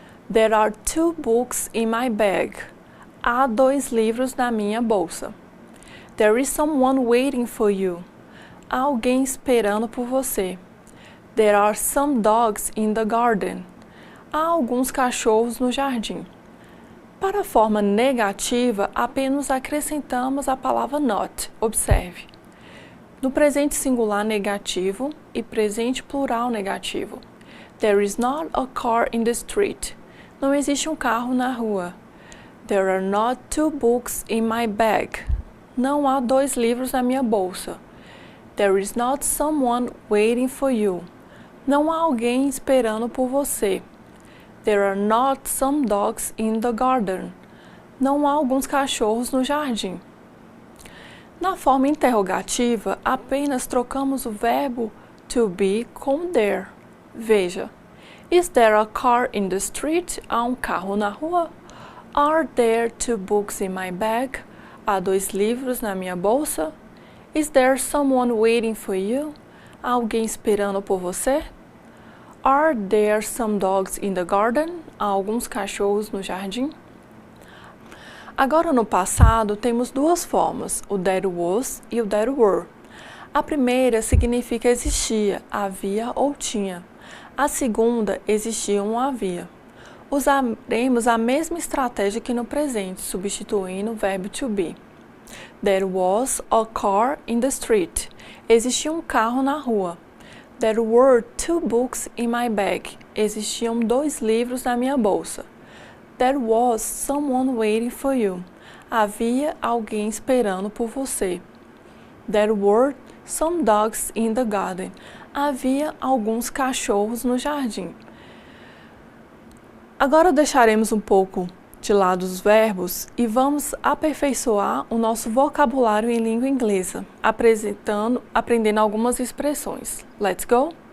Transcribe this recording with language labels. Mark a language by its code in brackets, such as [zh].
[en] There are 2 books in my bag. [pt] Há 2 livros na minha bolsa. [en] There is someone waiting for you. [pt] Há alguém esperando por você. [en] There are some dogs in the garden. [pt] Há alguns cachorros no jardim. Para a forma negativa, apenas acrescentamos a palavra not. Observe. No presente singular negativo e presente plural negativo. [en] There is not a car in the street. [pt] Não existe um carro na rua. [en] There are not 2 books in my bag. [pt] Não há 2 livros na minha bolsa. [en] There is not someone waiting for you. [pt] Não há alguém esperando por você. [en] There are not some dogs in the garden. [pt] Não há alguns cachorros no jardim. Na forma interrogativa, apenas trocamos o verbo to be com there. Veja, [en] is there a car in the street? [pt] Há um carro na rua? [en] Are there 2 books in my bag? [pt] Há 2 livros na minha bolsa? [en] Is there someone waiting for you? [pt] Há alguém esperando por você? [en] Are there some dogs in the garden? [pt] Há alguns cachorros no jardim? Agora no passado temos duas formas, o there was e o there were. A primeira significa existia, havia ou tinha. A segunda, existia ou havia. Usaremos a mesma estratégia que no presente, substituindo o verbo to be. [en] There was a car in the street. [pt] Existia um carro na rua. [en] There were 2 books in my bag. [pt] Existiam 2 livros na minha bolsa. [en] There was someone waiting for you. [pt] Havia alguém esperando por você. [en] There were some dogs in the garden. [pt] Havia alguns cachorros no jardim. Agora deixaremos um pouco de lado os verbos e vamos aperfeiçoar o nosso vocabulário em língua inglesa, aprendendo algumas expressões. [en] Let's go!